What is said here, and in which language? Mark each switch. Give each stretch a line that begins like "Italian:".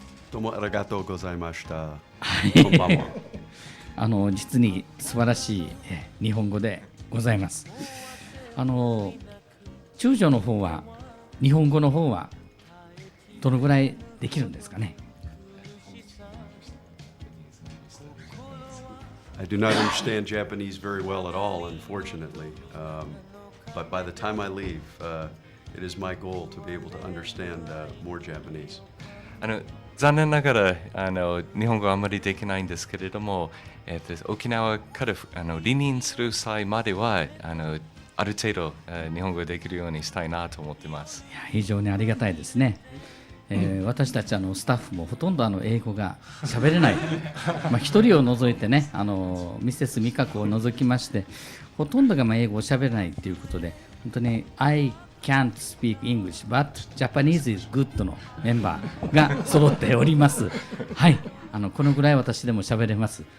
Japanese: どうもありがとうございました。こんばんは。実に素晴らしい日本語でございます。中将の方は日本語の方はどのぐらいできるんですかね。
English: I do not understand Japanese very well at all, unfortunately. But by the time I leave, it is my goal to be able to understand more Japanese.
Japanese: 残念ながら日本語はあまりできないんですけれども、沖縄から離任する際まではある程度日本語ができるようにしたいなと思っています。いや、非常にありがたいですね。私たちスタッフもほとんど英語が喋れない一人を除いてね、ミセス美香子を除きましてほとんどが英語を喋れないということで、本当に
English: I can't speak English but Japanese is good
Japanese: のメンバーが揃っておりますはい、このぐらい私でも喋れます。